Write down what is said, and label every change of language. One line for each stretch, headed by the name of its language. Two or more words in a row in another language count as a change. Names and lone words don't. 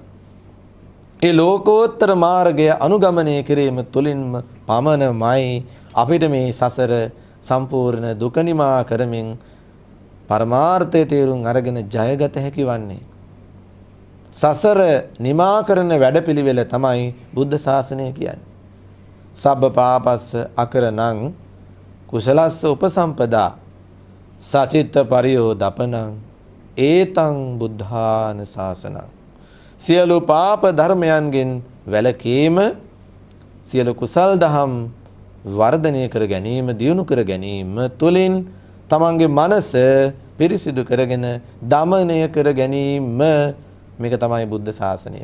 Sinhala: ඒ ලෝකෝත්තර මාර්ගය අනුගමනය කිරීම තුළින්ම පමණමයි අපිට මේ සසර සම්පූර්ණ දුක නිමා කරමින් පරමාර්ථය තේරුම් අරගෙන ජයගත හැකි වන්නේ. සසර නිමා කරන වැඩපිළිවෙල තමයි බුද්ධ ශාසනය කියන්නේ.
Pali: සබ්බ පාපස්ස අකරණං කුසලස්ස උපසම්පදා සචිත්ත පරියෝදපනං ඒතං බුද්ධාන ශාසනං.
Sinhala: සියලු පාප ධර්මයන්ගෙන් වැළකීම සියලු කුසල් දහම් වර්ධනය කර ගැනීම දියුණු කර ගැනීම තුළින් තමන්ගේ මනස පිරිසිදු කරගෙන දමනය කර ගැනීම මේක තමයි බුද්ධ ශාසනය.